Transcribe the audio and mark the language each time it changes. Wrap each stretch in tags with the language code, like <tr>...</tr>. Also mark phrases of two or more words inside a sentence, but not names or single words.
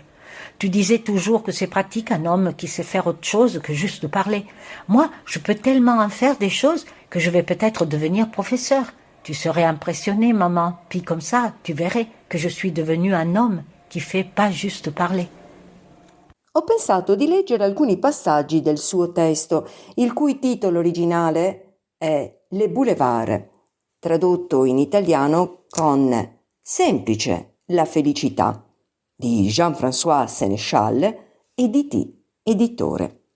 <fr>Tu disais toujours que c'est pratique un homme qui sait faire autre chose que juste parler. Moi, je peux tellement en faire des choses que je vais peut-être devenir professeur. Tu serais impressionnée, maman, puis comme ça, tu verrais que je suis devenu un homme qui fait pas juste parler.</fr> <it>Ho pensato di leggere alcuni passaggi del suo testo, il cui titolo originale è Le Boulevard, tradotto in italiano con Semplice la felicità, di Jean-François Sénéchal, Editi editore.</it>